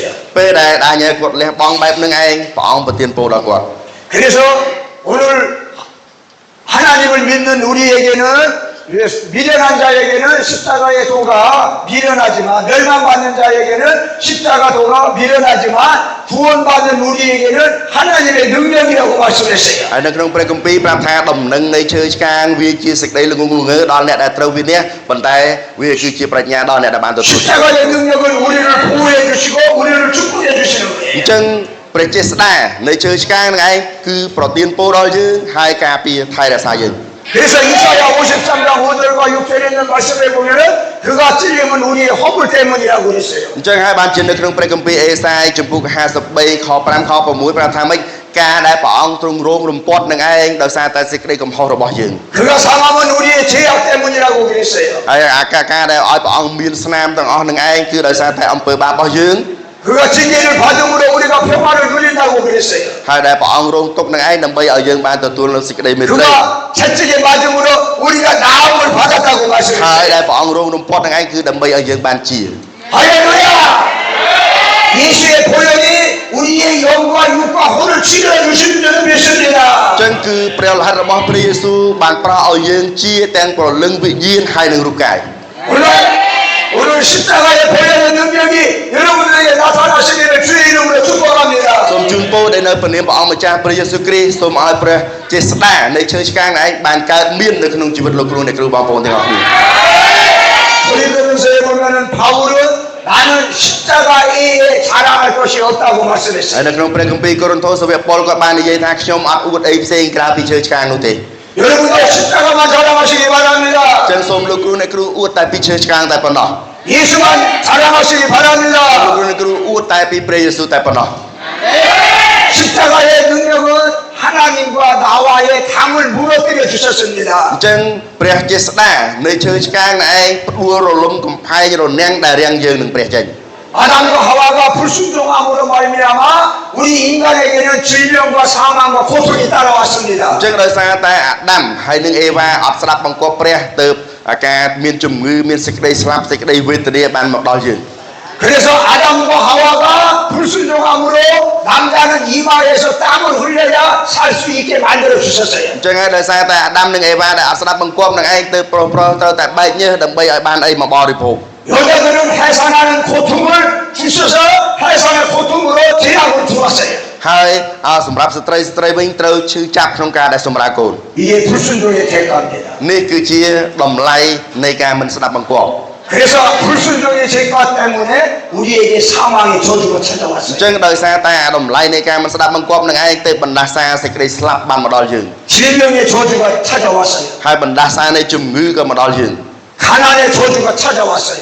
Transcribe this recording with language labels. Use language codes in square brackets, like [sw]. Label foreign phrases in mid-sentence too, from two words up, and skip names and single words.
[km] ពេលដែលដាញ៉ែលគាត់លះបង់បែបនឹងឯងព្រះអង្គប្រទានពរដល់គាត់ [ko] 그래서 오늘 하나님을 믿는 우리에게는 미련한 자에게는 십자가의 도가 미련하지만 멸망받는 자에게는 십자가 도가 미련하지만 구원받는 우리에게는 하나님의 능력이라고 말씀했어요. [km] ហើយនៅក្នុងព្រះគម្ពីរប្រាប់ថាដំណឹងនៃឈើឆ្កាងវាជាសេចក្តីល្ងងល្ងើដល់អ្នកដែលត្រូវវិនិច្ឆ័យប៉ុន្តែវាគឺជាប្រាជ្ញាដល់អ្នកដែលបានទទួល [ko] 십자가의 능력은 우리를 보호해 주시고 우리를 축복해 주시는 [km] អ [ko] 거예요. [km] ញ្ចឹងព្រះចេស្តានៃឈើឆ្កាងនឹងឯងគឺប្រទានពរដល់យើងហើយការពារថែរក្សាយើង [ko] 그래서 이사야 53장 5절과 6절에 있는 말씀에 보면은 그가 찔림은 우리의 허물 때문이라고 그랬어요. [km] អញ្ចឹងហើយបានជានៅក្នុងព្រះគម្ពីរអេសាយចំពុក53ខ5ខ6ប្រាប់ថាម៉េចការដែលព្រះអង្គទ្រង់រងរំពាត់នឹងឯងដោយសារតែសេចក្តីកំហុសរបស់យើង [ko] 그가 상함은 우리의 죄악 때문이라고 그랬어요. [km] ហើយអាការដែលឲ្យព្រះអង្គមានស្នាមទាំងអស់នឹងឯងគឺដោយសារតែអំពើបាបរបស់យើង [ko] 그가 징계를 받음으로 우리가 평화를 누린다고 그랬어요. [km] ហើយដែលព្រះអង្គរងទុក្ខនឹងឯងដើម្បីឲ្យយើងបានទទួលនូវសេចក្តីមេត្រី [ko] 그가 채찍에 맞음으로 우리가 나음을 받았다고 [km] ហើយ [ko] 말씀했어요. [km] ដែលព្រះអង្គរងរំពាត់នឹងឯងគឺដើម្បីឲ្យយើងបានជា [ko] 할렐루야! 예수의 보혈이 우리의 영과 육과 혼을 치료해 주시는 줄을 [km] អ [ko] 믿습니다. [km] ញ្ចឹងគឺព្រះរហ័តរបស់ព្រះយេស៊ូវបានប្រោសឲ្យយើងជាទាំងព្រលឹងវិញ្ញាណហើយនឹងរូបកាយ [ko] 오늘 십자가의 보혈의 능력이 여러분들에게 나타나시기를 주의 이름으로 축복합니다. [km] សូមជូនពរដែលនៅព្រះនាមព្រះអង្គម្ចាស់ព្រះយេស៊ូវគ្រីស្ទសូមឲ្យព្រះចេស្តានៃឈើឆ្កាងឯងបានកើតមាននៅក្នុងជីវិតលោកគ្រូអ្នកគ្រូបងប្អូនទាំងអស់គ្នា [ko] 고린도전서에 보면은 바울은 나는 십자가에 자랑할 것이 없다고 [km] ហើយ [ko] 말씀했어요. [km] នៅក្នុងព្រះគម្ពីរកូរិនថូសសាវកប៉ុលគាត់បាននិយាយថាខ្ញុំអត់អួតអីផ្សេងក្រៅពីឈើឆ្កាងនោះទេ [ko] 여러분도 십자가만 자랑하시기 [km] អ [ko] 바랍니다. [km] ញ្ចឹងសូមលោកគ្រូអ្នកគ្រូអួតតែពីឈើឆ្កាងតែប៉ុណ្ណោះ [ko] 예수만 자랑하시기 [km] លោក [ko] 바랍니다. [km] គ្រូអ្នកគ្រូអួតតែពីព្រះយេស៊ូវតែប៉ុណ្ណោះ [ko] 십자가의 능력은 하나님과 나와의 담을 무너뜨려 [km] អ [ko] 주셨습니다. [km] ញ្ចឹងព្រះចេស្តានៃឈើឆ្កាងឯងផ្ដួលរលំកំផែងរនាំងដែលរាំងយើងនឹងព្រះចេញ [ko] 아담과 하와가 불순종함으로 말미암아 우리 인간에게는 질병과 사망과 고통이 따라왔습니다. [km] អញ្ចឹងដោយសារតែអាដាមហើយនឹងអេវ៉ាអត់ស្ដាប់បង្គាប់ព្រះទើបអាការមានជំងឺមានសេចក្តីស្លាប់សេចក្តីវេទនាបានមកដល់យើង [ko] 그래서 아담과 하와가 불순종함으로 남자는 이마에서 땀을 흘려야 살 수 있게 만들어 [km] អ [ko] 주셨어요. [km] ញ្ចឹងហើយដោយសារតែអាដាមនិងអេវ៉ាដែលអត់ស្ដាប់បង្គាប់នឹងឯងទើបប្រុសត្រូវតែបែកញើសដើម្បីឲ្យបានអីមកបរិភោគ [ko] 여자들은 해산하는 고통을 주셔서 해산의 고통으로 제약을 주었어요. [km] ហើយសម្រាប់ស្ត្រីវិញត្រូវឈឺចាប់ក្នុងការដែលសម្រាលកូន [ko] 이게 불순종의 대가입니다. [km] នេះគឺជាតម្លៃនៃការមិនស្ដាប់បង្គាប់ [ko] 그래서 불순종의 죄가 때문에 우리에게 사망의 저주가 [km] អញ្ [ko] 찾아왔어요. [km] ចឹងដោយសារតែអាតម្លៃនៃការមិនស្ដាប់បង្គាប់នឹងឯងទើបបណ្ដាសាសេចក្តីស្លាប់បានមកដល់យើង [ko] 질병의 저주가 찾아왔어요. [km] ហើយបណ្ដាសានៃជំងឺក៏មកដល់យើង [ko] 가난의 저주가 찾아왔어요.